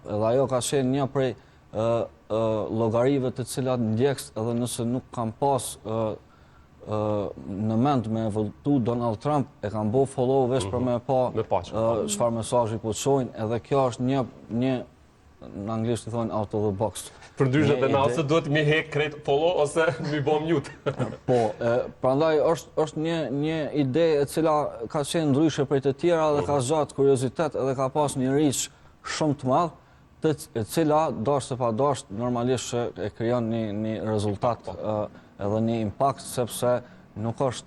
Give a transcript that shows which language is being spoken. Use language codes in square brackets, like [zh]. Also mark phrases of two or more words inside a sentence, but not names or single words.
[sq] Edhe ajo ka qenë një prej llogarive të cilat ndjekës edhe nëse nuk kam pas në mend me votu Donald Trump, e kam bo follow veç për me pa çfarë mesazhi po çojnë, edhe kjo është një në anglisht i thonë [en] out of the box. [sq] Përndryshe dhe na ose duhet mi hek krejt follow ose mi bo mute. Po, prandaj është një ide e cila ka qenë ndryshe prej të tjera dhe ka zgjatë kuriozitet edhe ka pas një reach shumë të madh, e cila dashur se pa dashur normalisht e krijon një rezultat edhe një impact, sepse nuk